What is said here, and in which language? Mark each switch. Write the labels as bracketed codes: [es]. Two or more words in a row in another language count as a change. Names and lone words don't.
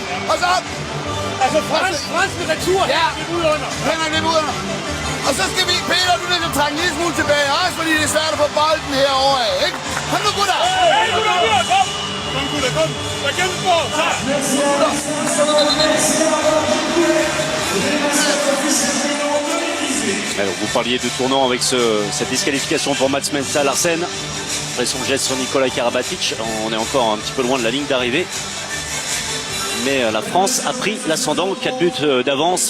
[da] Og så... Altså fransk med retur, ja, lidt ud under. Henrik lidt ud under. Og så skal vi, Peter, du skal trække en lille smule tilbage, også fordi det er svært at få bolden herovre, ikke? Kom nu, gutter! Hey, gutter, kom! Kom, gutter, kom! Der gennem på, så! [fr] Alors, vous parliez de tournant avec cette disqualification pour Mats Mensa Larsen. Après son geste sur Nikola Karabatic, on est encore un petit peu loin de la ligne d'arrivée. Mais la France a pris l'ascendant, 4 buts d'avance.